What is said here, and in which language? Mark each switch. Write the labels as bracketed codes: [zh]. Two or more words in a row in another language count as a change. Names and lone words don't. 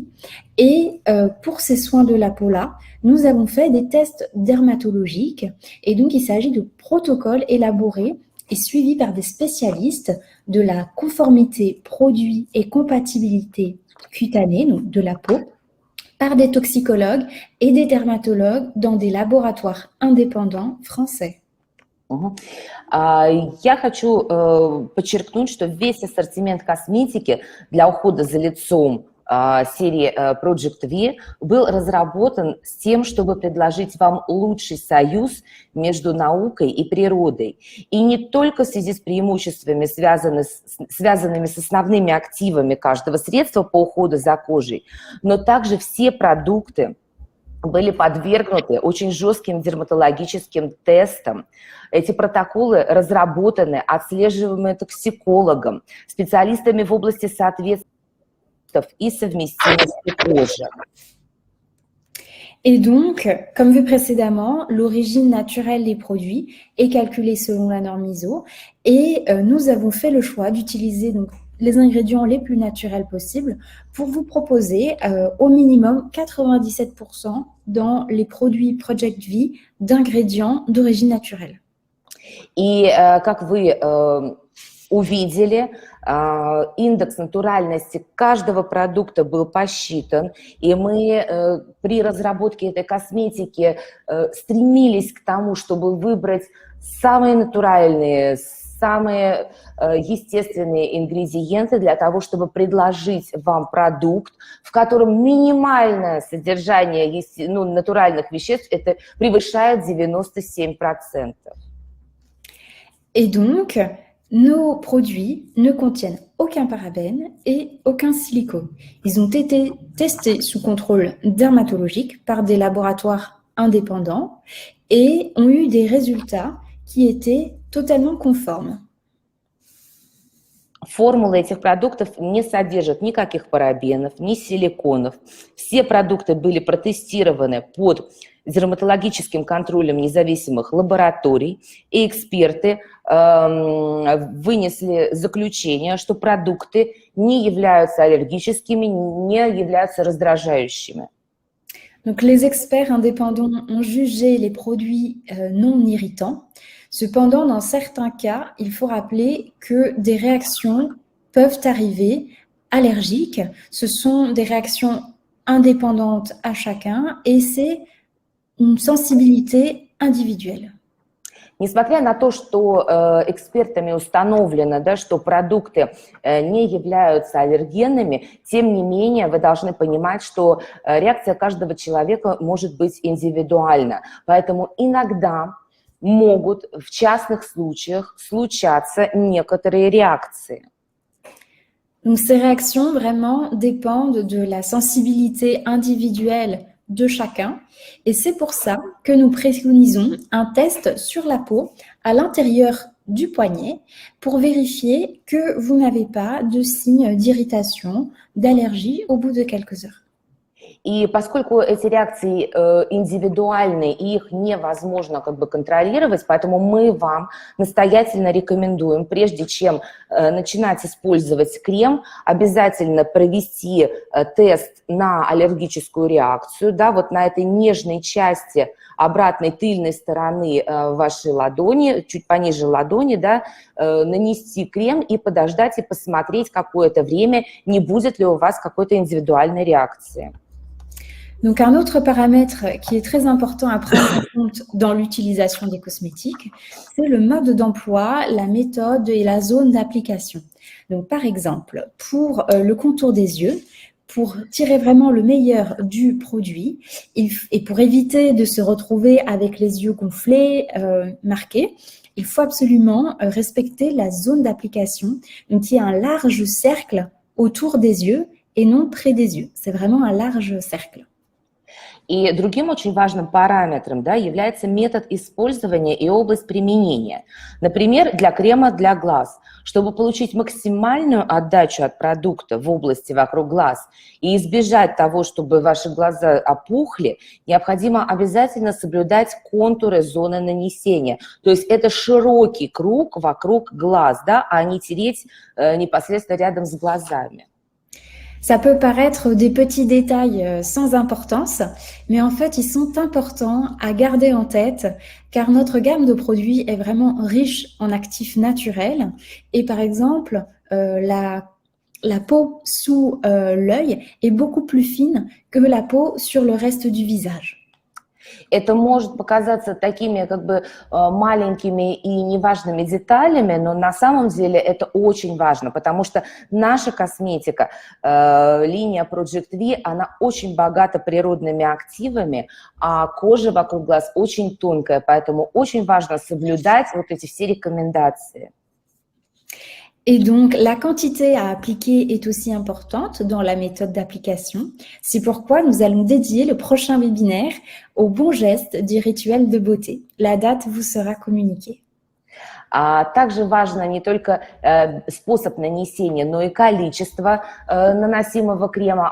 [fr] Et pour ces soins de la peau-là, nous avons fait des tests dermatologiques et donc il s'agit de protocoles élaborés et suivi par des spécialistes de la conformité produit et compatibilité cutanée, donc de la peau, par des toxicologues et des dermatologues dans des laboratoires indépendants français. [ru] Я хочу подчеркнуть, что весь ассортимент косметики для ухода за лицом серии Project V был разработан с тем, чтобы предложить вам лучший союз между наукой и природой. И не только в связи с преимуществами, связанными с основными активами каждого средства по уходу за кожей, но также все продукты были подвергнуты очень жестким дерматологическим тестам. Эти протоколы разработаны, отслеживаемые токсикологом, специалистами в области соответствия и совместимости кожи. [fr] Et donc, comme vu précédemment, l'origine naturelle des produits est calculée selon la norme ISO et nous avons fait le choix d'utiliser donc les ingrédients les plus naturels possibles pour vous proposer au minimum 97% dans les produits Project V d'ingrédients d'origine naturelle. [ru] И как вы увидели, индекс натуральности каждого продукта был посчитан, и мы при разработке этой косметики стремились к тому, чтобы выбрать самые натуральные, самые естественные ингредиенты для того, чтобы предложить вам продукт, в котором минимальное содержание натуральных веществ это превышает 97%. [fr] Et donc, nos produits ne contiennent aucun parabène et aucun silicone. Ils ont été testés sous contrôle dermatologique par des laboratoires indépendants et ont eu des résultats qui étaient totalement conformes. [ru] Формулы этих продуктов не содержат никаких парабенов, ни силиконов. Все продукты были протестированы под дерматологическим контролем независимых лабораторий, и эксперты вынесли заключение, что продукты не являются аллергическими, не являются раздражающими. [fr] Donc, les experts indépendants ont jugé les produits non irritants. Cependant, dans certains cas, il faut rappeler que des réactions peuvent arriver allergiques. Ce sont des réactions indépendantes à chacun et c'est une sensibilité individuelle. [ru] Несмотря на то, что экспертами установлено, да, что продукты не являются аллергенными, тем не менее вы должны понимать, что реакция каждого человека может быть индивидуальна. Поэтому иногда могут в частных случаях случаться некоторые реакции. [fr] Donc, ces réactions vraiment dépendent de la sensibilité individuelle de chacun. Et c'est pour ça que nous préconisons un test sur la peau à l'intérieur du poignet pour vérifier que vous n'avez pas de signes d'irritation, d'allergie au bout de quelques heures. [ru] И поскольку эти реакции индивидуальны и их невозможно как бы контролировать, поэтому мы вам настоятельно рекомендуем, прежде чем начинать использовать крем, обязательно провести тест на аллергическую реакцию, да, вот на этой нежной части обратной тыльной стороны вашей ладони, чуть пониже ладони, да, нанести крем и подождать и посмотреть какое-то время, не будет ли у вас какой-то индивидуальной реакции. [fr] Donc, un autre paramètre qui est très important à prendre en compte dans l'utilisation des cosmétiques, c'est le mode d'emploi, la méthode et la zone d'application. Donc, par exemple, pour le contour des yeux, pour tirer vraiment le meilleur du produit et pour éviter de se retrouver avec les yeux gonflés, marqués, il faut absolument respecter la zone d'application, donc il y a un large cercle autour des yeux et non près des yeux. C'est vraiment un large cercle. [ru] И другим очень важным параметром, да, является метод использования и область применения. Например, для крема для глаз. Чтобы получить максимальную отдачу от продукта в области вокруг глаз и избежать того, чтобы ваши глаза опухли, необходимо обязательно соблюдать контуры зоны нанесения. То есть это широкий круг вокруг глаз, да, а не тереть непосредственно рядом с глазами. [fr] Ça peut paraître des petits détails sans importance, mais en fait, ils sont importants à garder en tête car notre gamme de produits est vraiment riche en actifs naturels. Et par exemple, la peau sous l'œil est beaucoup plus fine que la peau sur le reste du visage. [ru] Это может показаться такими как бы маленькими и неважными деталями, но на самом деле это очень важно, потому что наша косметика, линия Project V, она очень богата природными активами, а кожа вокруг глаз очень тонкая, поэтому очень важно соблюдать вот эти все рекомендации. [fr] Et donc, la quantité à appliquer est aussi importante dans la méthode d'application. C'est pourquoi nous allons dédier le prochain webinaire aux bons gestes du rituel de beauté. La date vous sera communiquée. [ru] Также важно не только способ нанесения, но и количество наносимого крема.